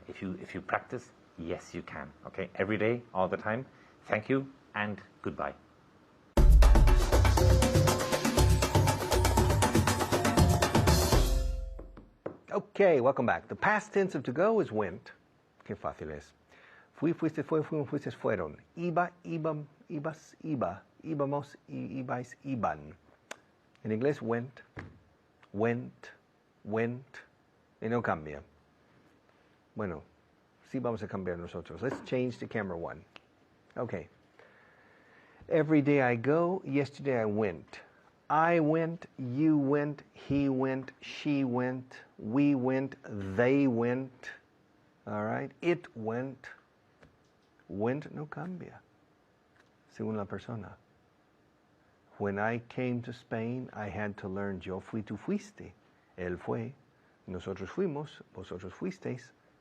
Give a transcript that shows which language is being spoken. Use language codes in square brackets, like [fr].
[en] If you practice, yes you can. Okay. Every day, all the time. Thank you and goodbye. Okay, welcome back. The past tense of to go is went. [es] Qué fácil es. Fui, fuiste, fue, fuimos, fuiste, fueron. Iba, ibam, ibas, iba. Íbamos, ibais, iban. En inglés, went, went, went. Y no cambia. Bueno, sí vamos a cambiar nosotros. [en] Let's change to camera 1. Okay. Every day I go, yesterday I went. I went, you went, he went, she went, we went, they went. All right? It went. [es] Went no cambia, según la persona. [en] When I came to Spain, I had to learn [es] yo fui, tú fuiste. Él fue. Nosotros fuimos, vosotros fuisteis.